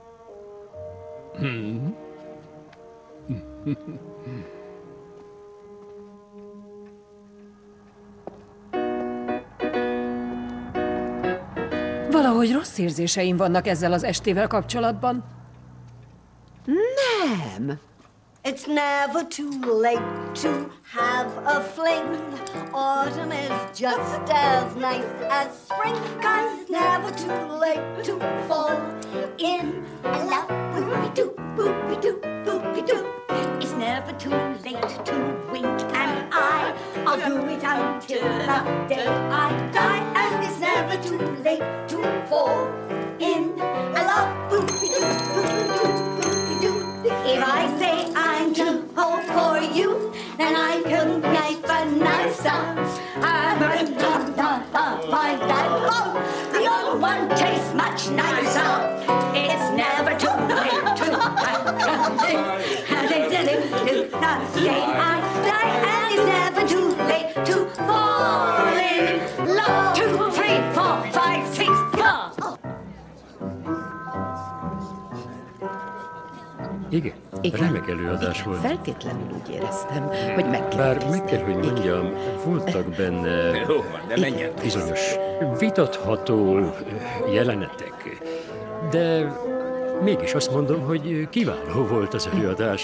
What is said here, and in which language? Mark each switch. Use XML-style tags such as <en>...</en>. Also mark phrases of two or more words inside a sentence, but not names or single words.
<hu>Valahogy rossz érzéseim vannak ezzel az estével kapcsolatban. Nem.</hu> <en>It's never too late to have a fling. Autumn is just as nice as spring. 'Cause it's never too late to fall in love. Boopy-doo, boopy-doo, boopy-doo. It's never too late to wink an eye. I'll do it until the day I die. And it's never too late to fall in love. Boopy-doo, boopy-doo, boopy-doo. If I say I'm too old for you, then I can make a nice song. Find that phone. The old one tastes much nicer. It's never too late to say I die, and it's never too late to fall in love. 2, 3, 4, 5, 6, go!</en> <hu>Igen, remek előadás volt. Feltétlenül úgy éreztem, hogy meg kell Bár meg kell, hogy mondjam, voltak benne bizonyos vitatható jelenetek, de mégis azt mondom, hogy kiváló volt az előadás.</hu>